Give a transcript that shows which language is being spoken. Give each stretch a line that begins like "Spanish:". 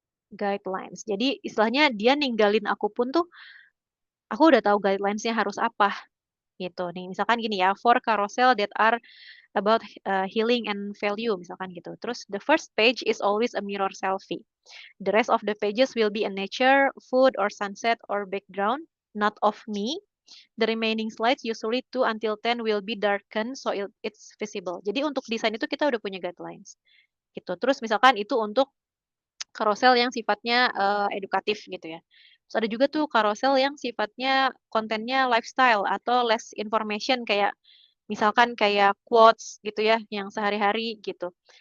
Indonesian: Guidelines. Jadi istilahnya dia ninggalin aku pun tuh aku udah tahu guidelines-nya harus apa gitu nih. Misalkan gini ya,
English: for carousel that are about healing and value
Indonesian: misalkan gitu. Terus
English: the first page is always a mirror selfie. The rest of the pages will be a nature, food or sunset or background, not of me. The remaining slides usually 2 until 10 will be darkened so it's visible.
Indonesian: Jadi untuk desain itu kita udah punya guidelines gitu. Terus misalkan itu untuk carousel yang sifatnya edukatif gitu ya. Terus ada juga tuh carousel yang sifatnya kontennya lifestyle atau
English: less information
Indonesian: kayak misalkan kayak quotes gitu ya yang sehari-hari gitu.